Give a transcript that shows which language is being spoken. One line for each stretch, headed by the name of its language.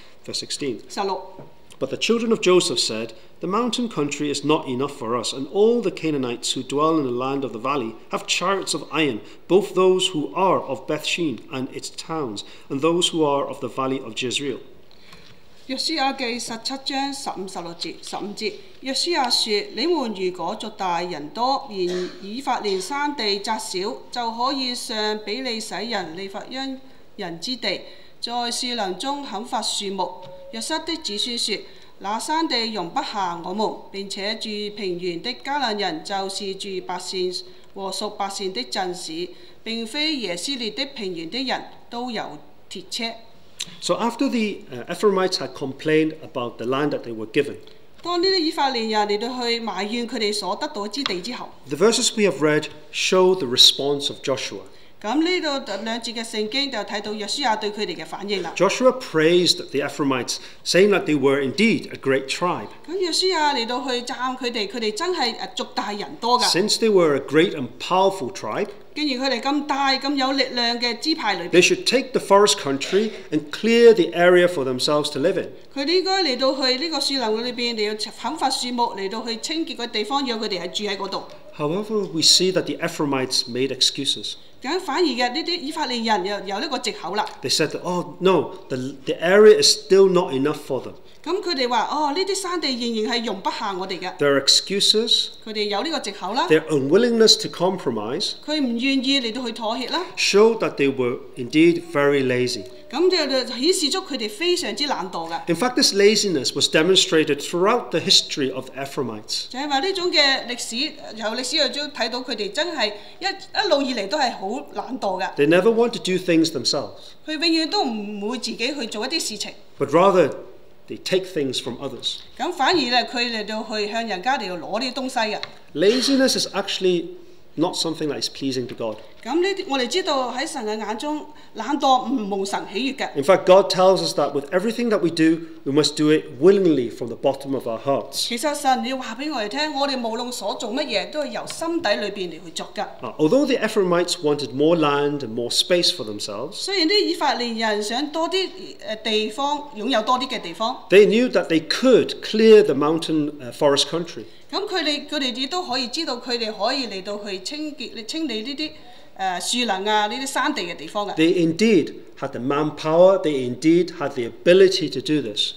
English: verse 16.
Cantonese: 16。
English: But the children of Joseph said, The mountain country is not enough for us, and all the Canaanites who dwell in the land of the valley have chariots of iron, both those who are of Bethshean and its towns, and those who are of the valley of Jezreel.
Cantonese: 約書亞記17章15、16節、15節，約書亞說：你們如果族大人多，連以法蓮山地窄小，就可以上比利洗人、利乏音人之地，在樹林中砍伐樹木。約瑟的子孫說：那山地容不下我們，並且住平原的迦南人，就是住伯善和屬伯善的鎮市，並非耶斯列的平原的人，都有鐵車。
English: So after the Ephraimites had complained about the land that they were given,
Cantonese: 當呢啲以法蓮人嚟到去埋怨佢哋所得到之地之後，
English: the verses we have read show the response of Joshua.
Cantonese: 咁呢度兩節嘅聖經就睇到約書亞對佢哋嘅反應啦。
English: Joshua praised the Ephraimites, saying that they were indeed a great tribe.
Cantonese: 咁約書亞嚟到去讚佢哋，佢哋真係族大人多㗎。
English: Since they were a great and powerful tribe,
Cantonese: 既然佢哋咁大咁有力量嘅支派裏邊，
English: they should take the forest country and clear the area for themselves to live in.
Cantonese: 佢哋應該嚟到去呢個樹林裏邊嚟到砍伐樹木，嚟到去清潔個地方，讓佢哋係住喺嗰度。
English: However, we see that the Ephraimites made excuses.
Cantonese: 咁反而嘅呢啲以法蓮人又有呢個藉口啦。
English: They said that, oh no, the area is still not enough for them.
Cantonese: 咁佢哋話：哦，呢啲山地仍然係容不下我哋嘅。
English: Their excuses,
Cantonese: 佢哋有呢個藉口啦。
English: their unwillingness to compromise,
Cantonese: 佢唔願意嚟到去妥協啦。
English: showed that they were indeed very lazy.
Cantonese: 咁就顯示出佢哋非常之懶惰㗎。
English: In fact, this laziness was demonstrated throughout the history of the Ephraimites.
Cantonese: 就係話呢種嘅歷史，由歷史中睇到佢哋真係一路以嚟都係好懶惰㗎。
English: They never want to do things themselves,
Cantonese: 佢永遠都唔會自己去做一啲事情。
English: but rather they take things from others.
Cantonese: 咁反而咧，佢嚟到去向人家嚟到攞呢啲東西㗎。
English: Laziness is actually not something that is pleasing to God.
Cantonese: 咁呢啲我哋知道喺神嘅眼中，懶惰唔蒙神喜悅嘅。
English: In fact, God tells us that with everything that we do, we must do it willingly from the bottom of our hearts.
Cantonese: 其實神要話俾我哋聽，我哋無論所做乜嘢，都係由心底裏邊嚟去作㗎。
English: Although the Ephraimites wanted more land and more space for themselves,
Cantonese: 雖然啲以法蓮人想多啲地方，擁有多啲嘅地方，
English: they knew that they could clear the mountain forest country.
Cantonese: 咁佢哋亦都可以知道，佢哋可以嚟到去清理呢啲樹林啊，呢啲山地嘅地方嘅。
English: They indeed had the manpower, they indeed had the ability to do this.